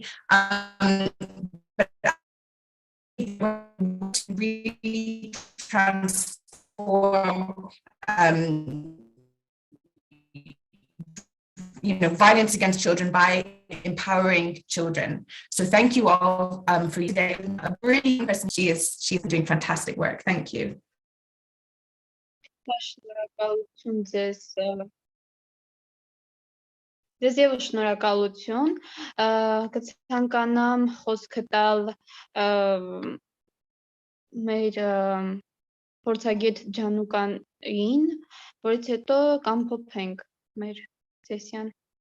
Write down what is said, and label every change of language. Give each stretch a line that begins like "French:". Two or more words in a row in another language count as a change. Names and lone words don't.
English: But to really transform violence against children by empowering children. So thank you all for today. A really person. She's doing fantastic work. Thank you.
Armenian: Ձեզ ևս շնորհակալություն, կցանկանամ խոսքը տալ մեր փորձագետ Ջանուկանին, որից հետո կամփոփենք մեր սեսիան։